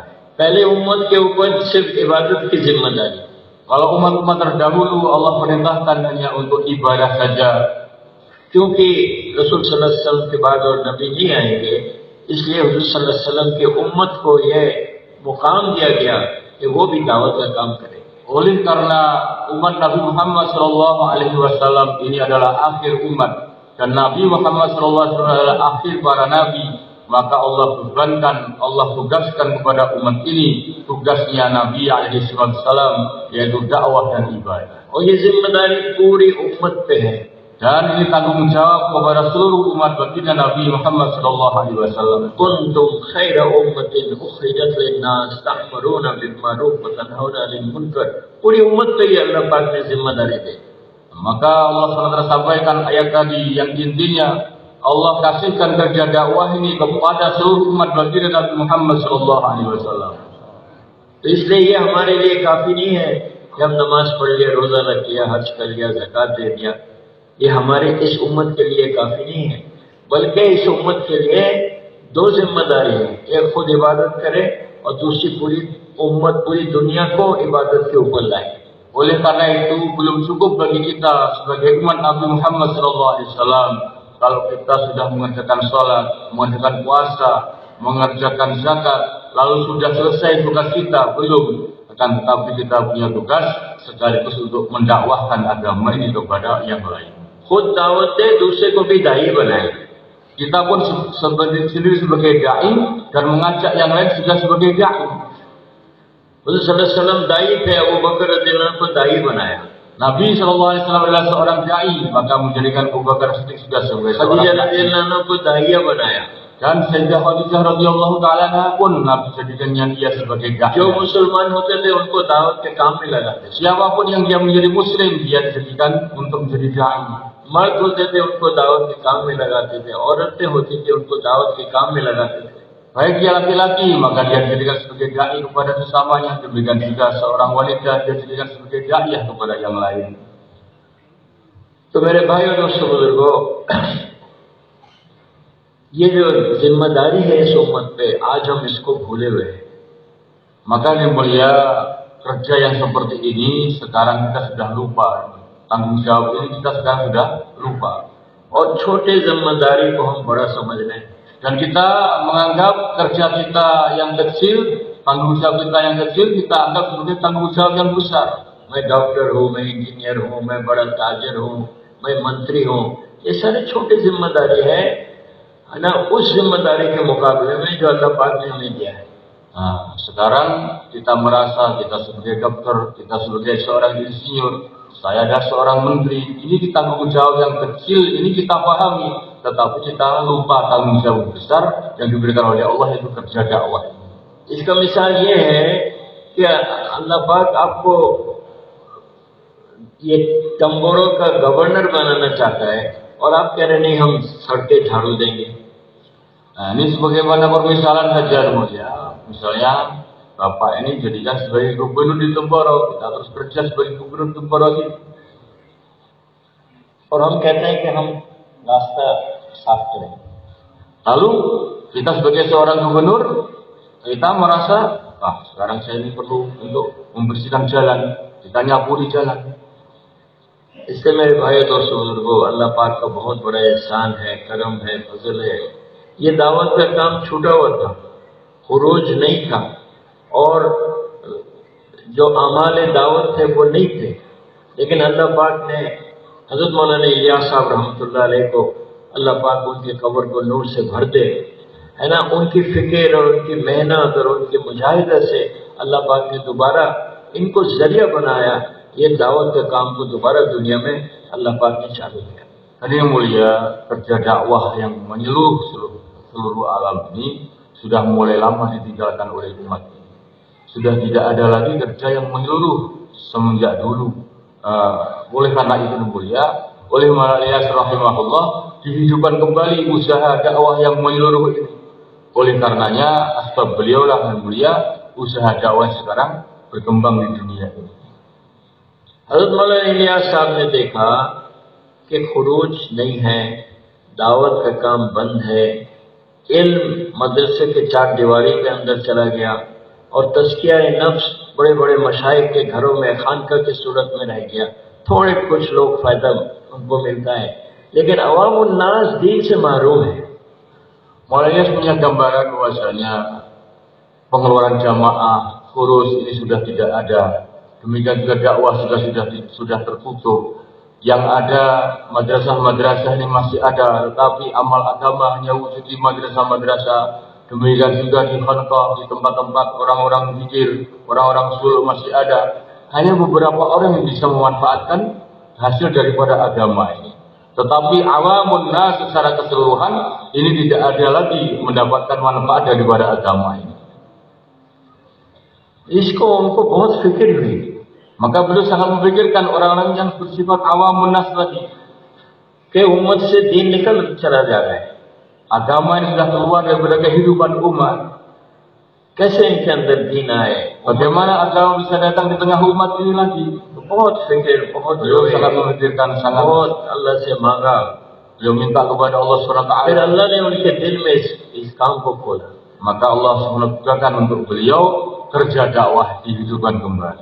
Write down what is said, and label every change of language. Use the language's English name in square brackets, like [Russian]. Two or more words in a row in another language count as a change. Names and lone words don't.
[Hindi] पहले उम्मत के ऊपर सिर्फ इबादत की जिम्मेदारी। [Indonesian] Kalau umat-umat terdahulu Allah perintahkan hanya untuk ibadah saja. [Hindi] क्योंकि रसूल [Arabic] صلى الله عليه وسلم [Hindi] के बाद और नबी नहीं आएंगे, इसलिए हुजूर [Arabic] صلى الله عليه وسلم [Hindi] की उम्मत को यह मुकाम दिया गया कि वो भी दावत का काम करे। [Indonesian] Oleh karena umat Nabi Muhammad SAW ini adalah akhir umat dan Nabi Muhammad SAW adalah akhir para nabi, maka Allah tugaskan kepada umat ini tugasnya Nabi SAW, yaitu dakwah dan ibadah. [Hindi] और ये जिम्मेदारी पूरी उम्मत पे है। [Indonesian] Dan ini tanggung jawab kepada seluruh umat baginda Nabi Muhammad SAW. [Arabic] كنتم خير أمة أخرجت للناس تأمرون بالمعروف وتنهون عن المنكر. [Hindi] पूरी उम्मत पे ये अल्लाह पाक ने जिम्मेदारी दी। [Indonesian] Maka Allah SWT sampaikan ayat tadi yang intinya Allah kasihkan kerja dakwah ini kepada seluruh umat baginda Nabi Muhammad SAW. [Hindi] तो इसलिए ये हमारे लिए काफी नहीं है कि हम नमाज पढ़ लिया, रोजा रख लिया, हज कर लिया, ज़कात दे दिया। ये हमारे इस उम्मत के लिए काफी नहीं है, बल्कि इस उम्मत के लिए दो जिम्मेदारी है, एक खुद इबादत करे और दूसरी पूरी उम्मत, पूरी दुनिया को इबादत के ऊपर लाए। [Indonesian] Oleh karena itu belum cukup bagi kita sebagai umat Nabi Muhammad SAW kalau kita sudah mengerjakan sholat, mengerjakan puasa, mengerjakan zakat, lalu sudah selesai tugas kita, belum. Akan tetapi kita punya tugas sekaligus untuk mendakwahkan agama ini kepada yang lain. [Hindi] खुद दावत दे, दूसरे को भी दाई बनाए। [Indonesian] Kita pun sendiri sebagai dai dan mengajak yang lain juga sebagai dai. [Hindi] Rasulullah [Arabic] صلى الله عليه وسلم [Hindi] दाई थे, अबू बकर [Arabic] رضي الله عنه [Hindi] को दाई बनाया। [Indonesian] Nabi SAW adalah seorang dai, maka menjadikan Abu Bakar Siddiq juga sebagai seorang [Hindi] खदीजा [Indonesian] dai. [Arabic] رضي الله عنها [Hindi] को दाइया बनाया। [Indonesian] Dan Sayyidah Khadijah [Arabic] رضي الله تعالى [Indonesian] pun Nabi jadikannya dia sebagai dai. [Hindi] जो मुसलमान होते थे उनको दावत के काम में लगाते थे। [Indonesian] Siapapun yang dia menjadi muslim, dia dijadikan untuk menjadi dai. [Hindi] मर्द होते थे उनको दावत के काम में लगाते थे, औरतें होती थी उनको दावत के काम में लगाते थे। [Indonesian] Baik dia laki-laki, maka dia dijadikan sebagai dai kepada sesamanya. Demikian juga seorang wanita, dia dijadikan sebagai dai kepada yang lain. [Hindi] तो मेरे भाइयों दोस्तों बुजुर्गों, ये जो जिम्मेदारी है इस उम्मत पे, आज हम इसको भूले हुए हैं। [Indonesian] Maka yang mulia, kerja yang seperti ini sekarang kita sudah lupa. Tanggung jawab ini kita sekarang sudah lupa. [Hindi] और छोटे जिम्मेदारी को हम बड़ा समझ रहे हैं. [Indonesian] Dan kita menganggap kerja kita yang kecil, tanggung jawab kita yang kecil, kita anggap sebagai tanggung jawab yang besar. [Hindi] मैं डॉक्टर हूँ, मैं इंजीनियर हूँ, मैं बड़ा ताजिर हूँ, मैं मंत्री हूँ, ये सारे छोटे जिम्मेदारी है ना, उस जिम्मेदारी के मुकाबले में जो अल्लाह पाक ने हमें दिया है. [Indonesian] Nah, sekarang kita merasa kita sebagai dokter, kita sebagai seorang insinyur, saya adalah seorang menteri, ini tanggung jawab yang kecil, ini kita pahami, tetapi kita lupa tanggung jawab besar yang diberikan oleh Allah, yaitu kerja dakwah. [Hindi] इसका मिसाल ये है कि अल्लाह पाक आपको ये तंबोरों का गवर्नर बनाना चाहता है और आप कह रहे नहीं हम सड़कें झाड़ू देंगे. [Indonesian] Nah, ini sebagaimana permisalan saja mulia. Misalnya Bapak ini jadikan sebagai gubernur di Temboro, kita terus kerja sebagai gubernur Temboro ini. [Hindi] और हम कहते हैं कि हम रास्ता साफ करें. [Indonesian] Lalu kita sebagai seorang gubernur, kita merasa, sekarang saya ini perlu untuk membersihkan jalan, kita nyapuri jalan. [Hindi] इससे मेरे भाई दोस्तों बुजुर्गों, अल्लाह पाक का बहुत बड़ा एहसान है, करम है, फजल है. ये दावत का काम छूटा हुआ था, खुरूज नहीं था, और जो अमाले दावत थे वो नहीं थे, लेकिन अल्लाह पाक ने हजरत मौलाना इलियास साहब [Arabic] رحمة الله عليه [Hindi] को, अल्लाह पाक उनके कब्र को नूर से भर दे, है ना, उनकी फिक्र और उनकी मेहनत और उनकी मुजाहिदा से अल्लाह पाक ने दोबारा इनको जरिया बनाया, ये दावत के काम को दोबारा दुनिया में अल्लाह पाक ने चालू किया. [Indonesian] Hadirin mulia, kerja dakwah yang menyeluruh seluruh alam ini sudah mulai lama ditinggalkan oleh umat ini. Sudah tidak ada lagi kerja yang menyeluruh semenjak dulu. Oleh karena itu mulia, oleh Maulana Ilyas rahimahullah dihidupkan kembali usaha dakwah yang menyeluruh ini. Oleh karenanya, asbab beliau lah yang mulia, usaha dakwah sekarang berkembang di dunia ini. [Hindi] हज़रत मौलाना इलियास साहब ने देखा कि खुरूज नहीं है, दावत का काम बंद है, इल्म मदरसे के चार दीवारी के अंदर चला गया और तज़किया नफ्स बड़े बड़े मशाइख के घरों में खानका की सूरत में रह गया. थोड़े कुछ लोग फ़ायदा उनको मिलता है, लेकिन [Arabic] عوام الناس [Hindi] दीन से महरूम है. [Indonesian] Maulana Ilyas punya gambaran bahwasanya pengeluaran jamaah, khurus ini sudah tidak ada. Demikian juga dakwah sudah tertutup. Yang ada madrasah-madrasah ini masih ada, tetapi amal agama hanya wujud di madrasah-madrasah. Demikian juga di khanqah, di tempat-tempat orang-orang zikir, orang-orang suluk masih ada. Hanya beberapa orang yang bisa memanfaatkan hasil daripada agama ini. Tetapi [Arabic] عوام الناس [Indonesian] secara keseluruhan ini tidak ada lagi mendapatkan manfaat daripada agama ini. [Hindi] इसको उनको बहुत फिक्र हुई. [Indonesian] Maka beliau sangat memikirkan orang-orang yang bersifat [Arabic] عوام الناس [Indonesian] tadi. [Hindi] कि उम्मत से दीन निकल चला जा रहा है. [Indonesian] Agama ini sudah keluar daripada kehidupan umat. [Hindi] कैसे इनके अंदर दीन आए? [Indonesian] Bagaimana agama bisa datang di tengah umat ini lagi? [Hindi] बहुत फिक्र, बहुत [Indonesian] Beliau sangat memikirkan, sangat [Hindi] बहुत अल्लाह से मांगा. [Indonesian] Beliau minta kepada Allah SWT. [Hindi] फिर अल्लाह ने उनके दिल में इस काम को खोला. [Indonesian] Maka Allah SWT untuk beliau kerja dakwah dihidupkan kembali.